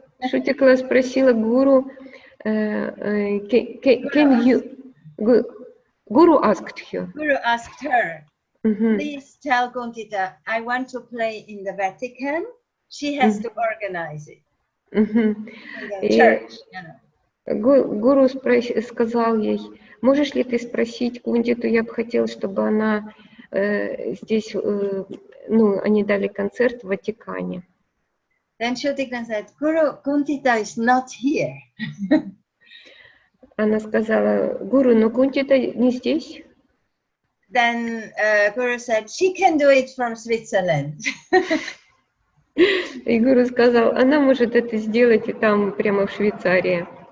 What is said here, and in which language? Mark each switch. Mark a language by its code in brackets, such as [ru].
[ru] Шутикла спросила гуру, [en] can you... Guru asked her. Guru asked her, please tell Guntita, I want to play in the Vatican. She has to organize it. In the church, [ru] Гуру сказал ей, можешь ли ты спросить Гундиту, я бы хотел, чтобы она здесь, они дали концерт в Ватикане. [en] Then Shutikna said, Guru, Guntita is not here. [ru] Она сказала, Гуру, но Гундита не здесь. [en] Then Guru said, she can do it from Switzerland. [ru] И Гуру сказал, она может это сделать и там, прямо в Швейцарии.